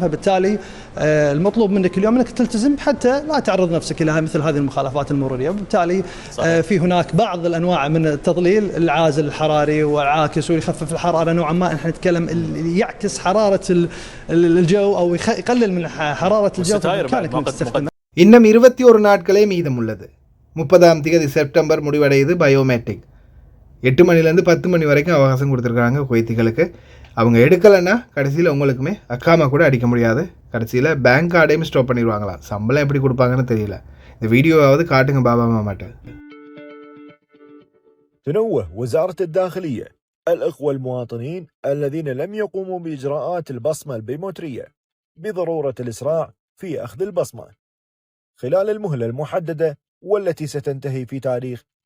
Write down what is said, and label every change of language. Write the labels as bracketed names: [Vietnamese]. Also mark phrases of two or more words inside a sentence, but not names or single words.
[Arabic] فبالتالي المطلوب منك اليوم انك تلتزم حتى لا تعرض نفسك الى مثل هذه المخالفات المروريه. وبالتالي في هناك بعض الانواع من التضليل، العازل الحراري والعاكس، ويخفف الحراره نوعا ما، احنا نتكلم اللي يعكس حراره الجو او يقلل من حراره الجو. [Tamil] இன்னும் 21 நாட்களே மீதம் உள்ளது. 30ஆம் தேதி செப்டம்பர் முடிவடையுது பயோமெட்ரிக். 8 மணிலேருந்து 10 மணி வரைக்கும் அவகாசம் கொடுத்துருக்காங்க குவைத்திகளுக்கு. அவங்க எடுக்கலைன்னா கடைசியில் உங்களுக்குமே அக்காமா கூட அடிக்க முடியாது, கடைசியில் [English] bank card [Tamil] ஸ்டாப் பண்ணிடுவாங்களாம். சம்பளம் எப்படி கொடுப்பாங்கன்னு தெரியல. இந்த வீடியோவாவது காட்டுங்க பாபா மாமாட்ட. [Arabic] تنوه وزارة الداخلية الإخوة المواطنين الذين لم يقوموا بإجراءات البصمة البيومترية بضرورة الإسراع في أخذ البصمة خلال المهلة المحددة والتي ستنتهي في تاريخ